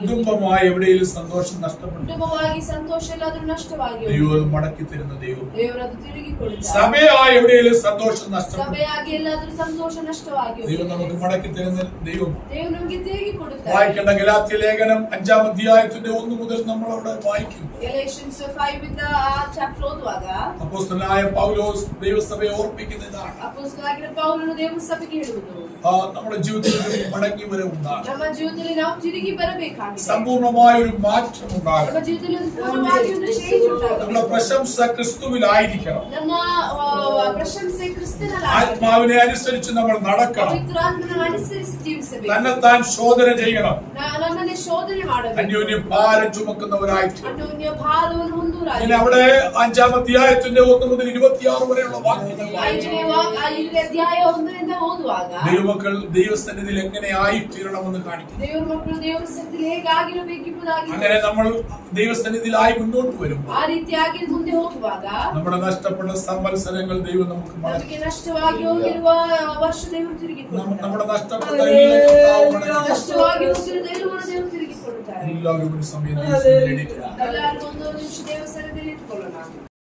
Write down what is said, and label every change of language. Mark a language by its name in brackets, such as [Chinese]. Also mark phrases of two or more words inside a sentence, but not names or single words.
[Malayalam] കുടുംബമായി എവിടെയെങ്കിലും സന്തോഷം നഷ്ടപ്പെടുന്നു. [Kannada] ಕುಟುಂಬವಾಗಿ ಸಂತೋಷ ಎಲ್ಲಾದ್ರೂ ನಷ್ಟವಾಗಿದೆ. [Malayalam] ദൈവം മടക്കി തരുന്ന ദൈവം. [Kannada] ದೇವರದು ತಿರುಗಿ ಕೊಡುತ್ತಾರೆ. [Malayalam] സഭയായി എവിടെയെങ്കിലും സന്തോഷം നഷ്ടപ്പെടുന്നു. [Kannada] ಸಭೆಯಾಗಿ ಎಲ್ಲಾದ್ರೂ ಸಂತೋಷ ನಷ್ಟವಾಗಿ [Malayalam] ദൈവം നമുക്ക് മടക്കി തരുന്ന ദൈവം. [Kannada] ದೇವರು ನಮಗೆ ತಿರುಗಿ ಕೊಡುತ್ತಾರೆ. [Malayalam] വായിക്കേണ്ട ഗലാത്യ ലേഖനം 5-ാം അധ്യായത്തിന്റെ 1 മുതൽ നമ്മൾ അവിടെ വായിക്കും. [Kannada] Galatians 5 ಇಂದ ಆ ಚಾಪ್ಟರ್ ಓದುವಾಗ [Malayalam] അപ്പോസ്തലനായ പൗലോസ് ദൈവസഭയെ ഓർപ്പിക്കുന്ന ഇതാണ്. [Kannada] ಅಪೊಸ್ತಲನಾಗಿರುವ ಪೌಲನು ದೇವರ ಸಭೆಗೆ ಹೇಳುವುದು, [Malayalam] നമ്മുടെ ജീവിതത്തിൽ ഒരു മടങ്ങി വരവുണ്ടാകും. [Kannada] ನಮ್ಮ ಜೀವಿತದಲ್ಲಿ ನಾವು ತಿರುಗಿ ಬರಬೇಕಾಗಿದೆ. [Malayalam] സമ്പൂർണമായ ഒരു മാറ്റം ഉണ്ടാകും. [Kannada] ನಮ್ಮ ಜೀವಿತದಲ್ಲಿ ಒಂದು ಪೂರ್ಣವಾಗಿ ಒಂದು change ಉಂಟಾಗಬೇಕು. [Malayalam] നമ്മുടെ പ്രശംസ ക്രിസ്തുവിലായിരിക്കണം. [Kannada] ನಮ್ಮ ಪ್ರಶಂಸೆ ಕ್ರಿಸ್ತನಲ್ಲಿ [Malayalam] ആത്മാവിനെ അനുസരിച്ച് നമ്മൾ നടക്കണം. [Kannada] ಪವಿತ್ರಾತ್ಮನ ಅನುಸರಿಸಿ ಜೀವಿಸಬೇಕು. [Malayalam] തന്നെത്താൻ ശോധന ചെയ്യണം. [Kannada] ನಮ್ಮನ್ನೇ ಶೋಧನೆ ಮಾಡಬೇಕು. [Malayalam] അന്യോന്യം ഭാരം ചുമക്കുന്നവരായി. [Kannada] ಅನ್ಯೋನ್ಯ ಭಾರವನ್ನು ಹೊಂದುವರಾಗಿ. [Malayalam] ഇനി അവിടെ 5-ാം അധ്യായത്തിന്റെ 1 മുതൽ 26 വരെയുള്ള വാക്യങ്ങൾ [Kannada] 5ನೇ ಅಧ್ಯಾಯ 1ರಿಂದ ಓದುವಾಗ [Malayalam] ദൈവമക്കൾ ദൈവസന്നിധിയിൽ എങ്ങനെ ആയിത്തീരണമെന്ന് കാണിക്കുന്നു. [Kannada] ದೇವರ ಮಕ್ಕಳು ದೇವರ ಸನ್ನಿಧಿಯಲ್ಲಿ ಹೇಗಾಗಿರಬೇಕೆಂಬುದಾಗಿ [Malayalam] അങ്ങനെ നമ്മൾ ദൈവസന്നിധിയിലായി മുന്നോട്ട് വരുമ്പോൾ [Kannada] ಆ ರೀತಿಯಾಗಿ ಮುಂದೆ ಹೋಗುವಾಗ [Malayalam] നമ്മുടെ നഷ്ടപ്പെട്ട സംവത്സരങ്ങൾ ദൈവം നമുക്ക് മടക്കി. [Kannada] ನಮಗೆ ನಷ್ಟವಾಗಿ ಹೋಗಿರುವ ವರ್ಷ ದೇವರು ತಿರುಗಿ ಕೊಡುತ್ತಾರೆ. [Malayalam] നമ്മുടെ നഷ്ടപ്പെട്ട എല്ലാ കർത്താവ് മടക്കി. [Kannada] ನಷ್ಟವಾಗಿ ಹೋಗಿರುವ ದೇವರು ದೇವರು ತಿರುಗಿ ಕೊಡುತ್ತಾರೆ. [Malayalam] എല്ലാവരും ഒരു സമയം ദൈവസന്നിധിയിൽ എണീറ്റ് [Kannada] ಎಲ್ಲರೂ ಒಂದು ನಿಮಿಷ ದೇವರ ಸನ್ನಿಧಿಯಲ್ಲಿ ಇಟ್ಕೊಳ್ಳೋಣ.